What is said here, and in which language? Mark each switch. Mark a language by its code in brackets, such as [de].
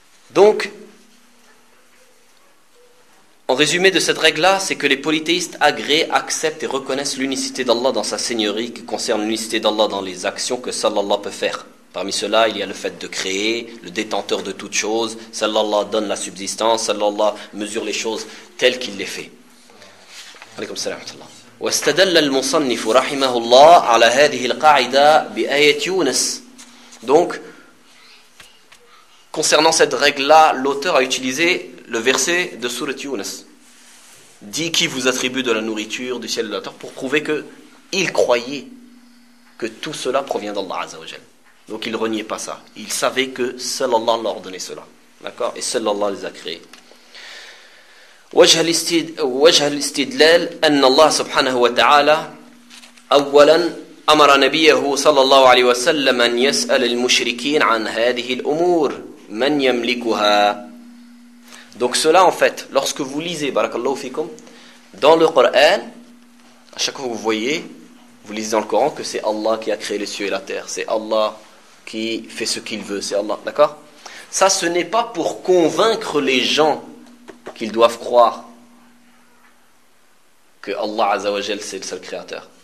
[fr] Donc, en résumé de cette règle-là, c'est que les polythéistes agréent, acceptent et reconnaissent l'unicité d'Allah dans sa seigneurie qui concerne l'unicité d'Allah dans les actions que seul Allah peut faire. Parmi ceux-là, il y a le fait de créer, le détenteur de toutes choses, seul Allah donne la subsistance, seul Allah mesure les choses telles qu'il les fait. [ar] Alaykoum salam wa rahmatullah. واستدل المصنف رحمه الله على هذه القاعده بايه يونس. [fr] Donc concernant cette règle là, l'auteur a utilisé le verset de sourate Younes. Dit qui vous attribue de la nourriture du ciel et de la terre pour prouver que il croyait que tout cela provient d'Allah Azza wa Jalla. Donc il reniait pas ça. Il savait que seul Allah l'a ordonné cela. D'accord ? Et seul Allah les a créés. [ar] وجه الاستدلال أن الله سبحانه وتعالى أولا أمر نبيه صلى الله عليه وسلم أن يسأل المشركين عن هذه الأمور من يملكها. [fr] Donc cela, en fait, lorsque vous lisez barakallahu fikum dans le Coran, à chaque fois que vous lisez dans le Coran que c'est Allah qui a créé les cieux et la terre, c'est Allah qui fait ce qu'il veut, c'est Allah, d'accord, ça ce n'est pas pour convaincre les gens qu'ils doivent croire que Allah Azza wa Jal c'est le seul créateur.